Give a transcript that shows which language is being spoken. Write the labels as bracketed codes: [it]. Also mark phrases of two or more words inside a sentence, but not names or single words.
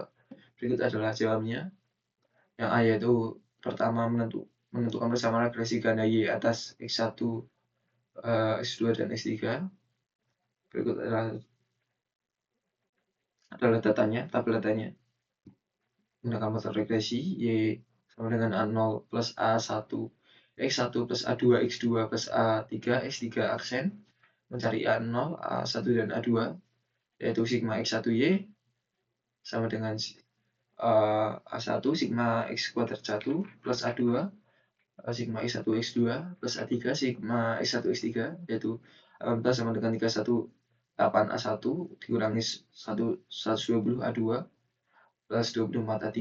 [id] Berikut adalah jawabnya. Yang A yaitu pertama menentukan persamaan regresi ganda Y atas X1, X2, dan X3. Berikut adalah datanya, tabel datanya. Menggunakan metode regresi, Y sama dengan A0 plus A1, X1 plus A2, X2 plus A3, X3 aksen. Mencari A0, A1, dan A2, yaitu sigma X1Y sama dengan A1 sigma X kuadrat 1 plus A2 sigma X1 X2 plus A3 sigma X1 X3, yaitu 18 sama dengan 318 A1 dikurangi 120 A2 plus 24 A3.